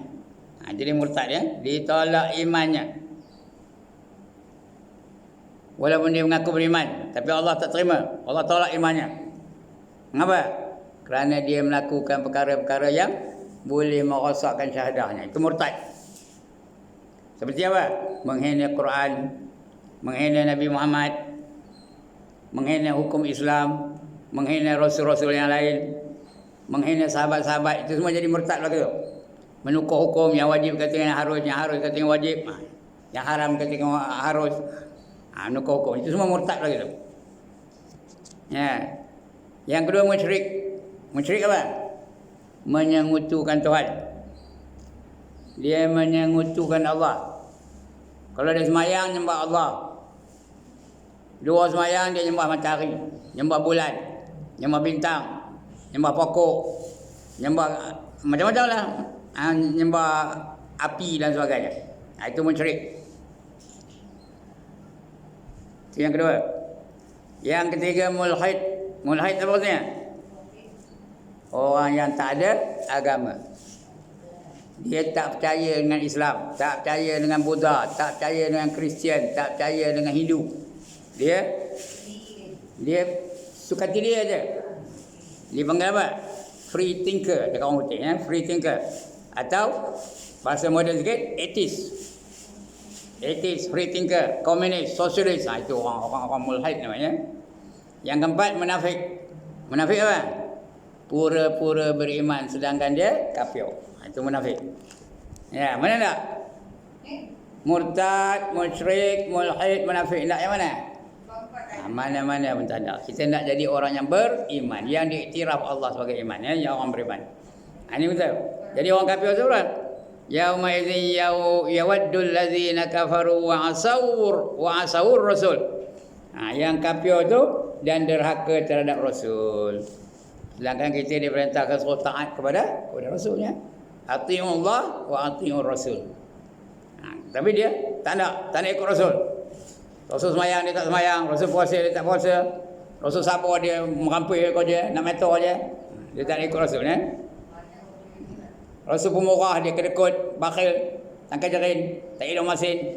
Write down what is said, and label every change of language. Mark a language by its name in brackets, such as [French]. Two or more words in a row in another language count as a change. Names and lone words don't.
[Malay] Jadi murtad ya, ditolak imannya. Walaupun dia mengaku beriman, tapi Allah tak terima. Allah tolak imannya. Mengapa? Kerana dia melakukan perkara-perkara yang boleh merosakkan syahadahnya. Itu murtad. Seperti apa? Menghina Quran, menghina Nabi Muhammad, menghina hukum Islam, menghina rasul-rasul yang lain, menghina sahabat-sahabat. Itu semua jadi murtad lah tu. Menukar hukum yang wajib katanya harus, yang harus katanya wajib, yang haram katanya harus. Menukar hukum. Itu semua murtad lah gitu. Yang kedua musyrik. Musyrik apa? Menyekutukan Tuhan. Dia menyekutukan Allah. Kalau dia semayang, nyembah Allah. 2 semayang, dia nyembah matahari, nyembah bulan, nyembah bintang, nyembah pokok, nyembah macam-macam lah. Nyembah api dan sebagainya. Itu musyrik. Itu yang kedua. Yang ketiga mulhid. Mulhid apa maksudnya? Orang yang tak ada agama. Dia tak percaya dengan Islam, tak percaya dengan Buddha, tak percaya dengan Kristian, tak percaya dengan Hindu. Dia suka hati dia aja. Dia panggil apa? [English] Free thinker, [Malay] dekat orang putih ya, [English] free thinker. [Malay] Atau bahasa moden sikit, atheist. [English] Atheist, free thinker, [Malay] komunis, sosialis. Itu orang mulhid namanya. Yang keempat munafik. Munafik apa? Pura-pura beriman sedangkan dia kafir. Itu munafik. Ya, mana tak? Murtad, musyrik, mulhid, munafik. Tak yang mana? Mana-mana pun tak ada. Kita nak jadi orang yang beriman, yang diiktiraf Allah sebagai iman, ya, yang orang beriman. Ini betul. Jadi orang kafir tu kan? [Arabic] يومئذ يود الذين كفروا وعصوا الرسول. [Malay] Yang kafir tu dan derhaka terhadap rasul. Sedangkan kita diperintahkan suruh taat kepada rasulnya. [Arabic] أطيعوا الله وأطيعوا الرسول. [Malay] Tapi dia tak nak ikut rasul. Rasul semayang dia tak semayang, rasul puasa dia tak puasa. Rasul sabar dia merampil kau je, nak metor je. Dia tak nak ikut rasul ya. Rasul pemurah dia kedekut, bakhil, tangkai jarin, tak hidung masin.